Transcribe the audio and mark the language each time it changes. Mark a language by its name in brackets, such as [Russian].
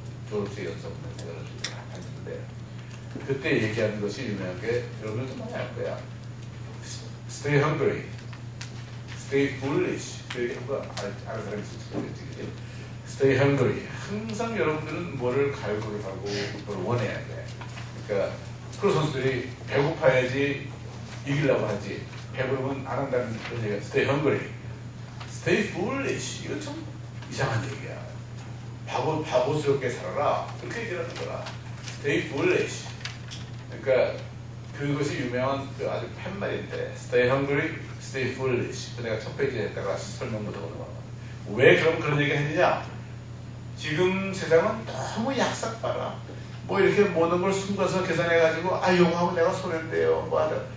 [Korean] 졸업식 연습문을 했는데 그때 얘기하는 것이 유명한 게 여러분들도 많이 알 거야. [English] Stay hungry, stay foolish. [Korean] 그 얘기한 거 아는 사람이 있을지 모르겠지. [English] Stay hungry. [Korean] 항상 여러분들은 뭐를 갈구를 하고 뭘 원해야 돼. 그러니까 프로 선수들이 배고파야지 이기려고 하지. 배부르면 안 한다는 그런 얘기야. [English] Stay hungry, stay foolish. [Korean] 이거 좀 이상한 얘기야. 바보스럽게 살아라. 그렇게 얘기를 하는 거라. [English] Stay foolish. [Korean] 그러니까 그것이 유명한 그 아주 팻말인데 [English] Stay hungry, stay foolish. [Korean] 내가 첫 페이지에다가 설명부터 보는 거야. 왜 그런 얘기를 했느냐? 지금 세상은 너무 약삭봐라. 뭐 이렇게 모든 걸 숨겨서 계산해가지고 요거 하면 내가 손해인데요. 뭐 하다.